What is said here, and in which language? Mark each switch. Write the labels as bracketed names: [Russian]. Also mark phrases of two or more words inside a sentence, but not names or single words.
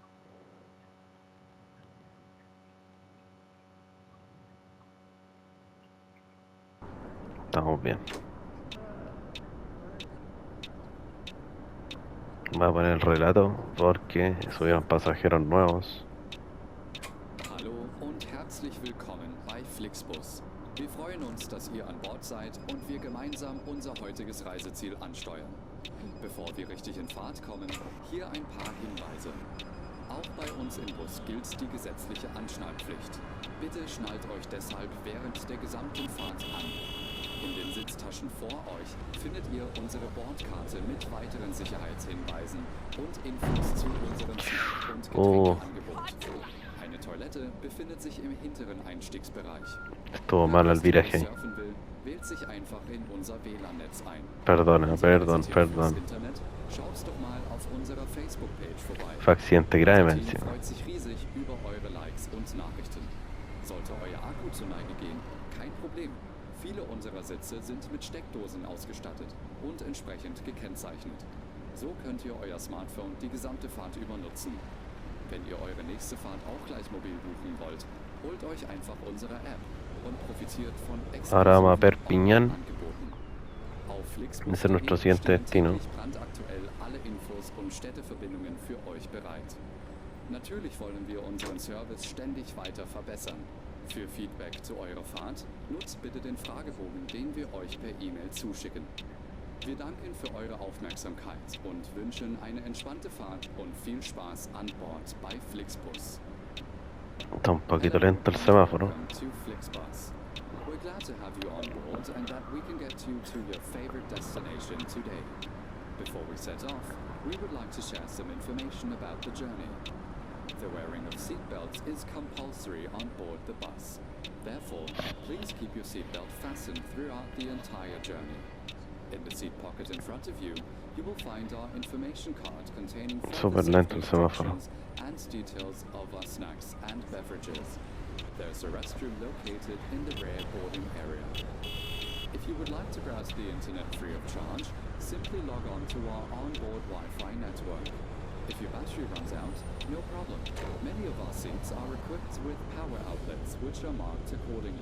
[Spanish] Estamos bien. Voy a poner el relato porque subieron pasajeros nuevos. [German] Hallo und herzlich willkommen bei Flixbus. Wir freuen uns, dass ihr an Bord seid und wir gemeinsam unser heutiges Reiseziel ansteuern. Bevor wir richtig in Fahrt kommen, hier ein paar Hinweise. Auch bei uns im Bus gilt die gesetzliche Anschnallpflicht. Bitte schnallt euch deshalb während der gesamten Fahrt an. In den Sitztaschen vor euch findet ihr unsere Bordkarte mit weiteren Sicherheitshinweisen und Infos zu unserem Snack- und Getränkeangebot. Eine Toilette befindet sich im hinteren Einstiegsbereich. [Spanish] Estuvo mal el viraje ahí. [German] Surfen will, wählt sich einfach in unser WLAN-Netz ein. [Spanish] Perdona. [German] Internet, schaut doch mal auf unserer Facebook-Page vorbei. [Spanish] Fue accidente grave, [German] Unser [Spanish] me [German] Team [Spanish] encima. [German] freut sich riesig über eure Likes und Nachrichten. Sollte euer Akku zu Neige gehen, kein Problem. Viele unserer Sitze sind mit Steckdosen ausgestattet und entsprechend gekennzeichnet. So könnt ihr euer Smartphone die gesamte Fahrt über nutzen. Wenn ihr eure nächste Fahrt auch gleich mobil buchen wollt, holt euch einfach unsere App und profitiert von [Spanish] Ahora vamos a [German] exklusiven [Spanish] Perpiñán. [German] Angeboten. Auf [Spanish] Ese es nuestro [German] Flixbus.de [Spanish] siguiente [German] stellen [Spanish] destino. [German] täglich brandaktuell alle Infos und Städteverbindungen für euch bereit. Natürlich wollen wir unseren Service ständig weiter verbessern. Für Feedback zu eurer Fahrt nutzt bitte den Fragebogen, den wir euch per E-Mail zuschicken. Wir danken für eure Aufmerksamkeit und wünschen eine entspannte Fahrt und viel Spaß an Bord bei Flixbus. [Spanish] Está un poquito [English] Hello [Spanish] lento el [English] and [Spanish] semáforo. [English] welcome to Flixbus. We're glad to have you on board and that we can get you to your favorite destination today. Before we set off, we would like to share some information about the journey. The wearing of seatbelts is compulsory on board the bus. Therefore, please keep your seatbelt fastened throughout the entire journey. In the seat pocket in front of you, you will find our information card containing [Spanish] Súper [English] further [Spanish] lento [English] safety [Spanish] el semáforo. [English] instructions and details of our snacks and beverages. There's a restroom located in the rear boarding area. If you would like to browse the internet free of charge, simply log on to our onboard Wi-Fi network. If your battery runs out, no problem. Many of our seats are equipped with power outlets which are marked accordingly.